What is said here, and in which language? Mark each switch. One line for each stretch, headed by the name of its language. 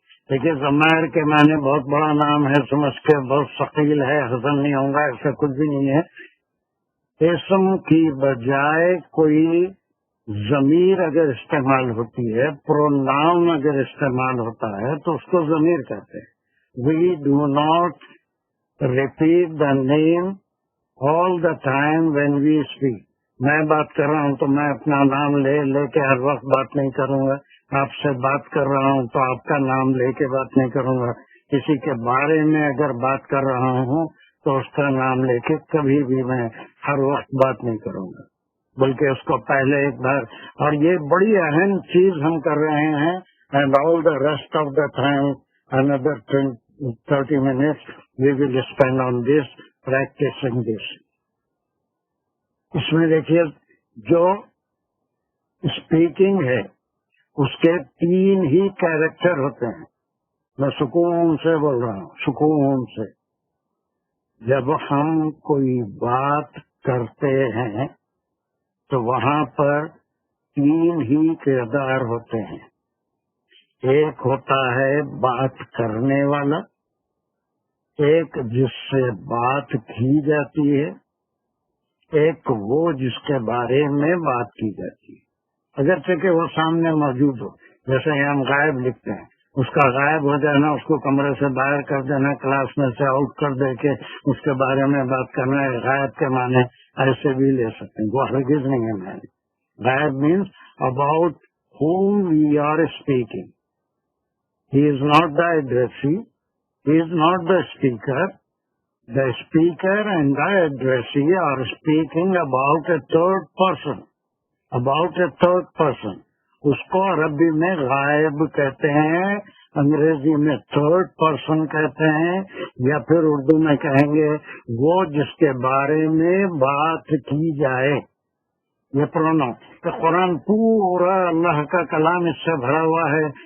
Urdu: دیکھیے، ضمائر کے معنی بہت بڑا نام ہے، سمجھ کے بہت ثقیل ہے، ہضم نہیں ہوں گا، ایسا کچھ بھی نہیں ہے. اسم کی بجائے کوئی ضمیر اگر استعمال ہوتی ہے، پروناؤن اگر استعمال ہوتا ہے تو اس کو ضمیر کہتے ہیں.
English: We do not repeat the name all the time when we speak.
Urdu: میں بات کر رہا ہوں تو میں اپنا نام لے کے ہر وقت بات نہیں کروں گا. آپ سے بات کر رہا ہوں تو آپ کا نام لے کے بات نہیں کروں گا. کسی کے بارے میں اگر بات کر رہا ہوں تو اس کا نام لے کے کبھی بھی میں ہر وقت بات نہیں کروں گا، بلکہ اس کو پہلے ایک بار. اور یہ بڑی اہم چیز ہم کر رہے ہیں.
English: And all the rest of the time another 30 minutes we will spend on this, practicing this.
Urdu: اس میں دیکھیے، جو اسپیکنگ ہے اس کے 3 ہی کیریکٹر ہوتے ہیں. میں سکون سے بول رہا ہوں، سکون سے. جب ہم کوئی بات کرتے ہیں تو وہاں پر 3 ہی کردار ہوتے ہیں. ایک ہوتا ہے بات کرنے والا، ایک جس سے بات کی جاتی ہے، ایک وہ جس کے بارے میں بات کی جاتی ہے، اگرچہ کہ وہ سامنے موجود ہو. جیسے ہم غائب لکھتے ہیں، اس کا غائب ہو جانا، اس کو کمرے سے باہر کر دینا، کلاس میں سے آؤٹ کر دے کے اس کے بارے میں بات کرنا ہے. غائب کے معنی ایسے بھی لے سکتے ہیں، وہ ہرگز نہیں ہے معنی.
English: غائب means about whom we are speaking. He is not the addressee, he is not the speaker. The speaker and the addressee are speaking about a third person. About a third person.
Urdu: اس کو عربی میں غائب کہتے ہیں، انگریزی میں third person کہتے ہیں، یا پھر اردو میں کہیں گے وہ جس کے بارے میں بات کی جائے. یہ پروناؤن. کہ قرآن پورا اللہ کا کلام اس سے بھرا ہوا ہے.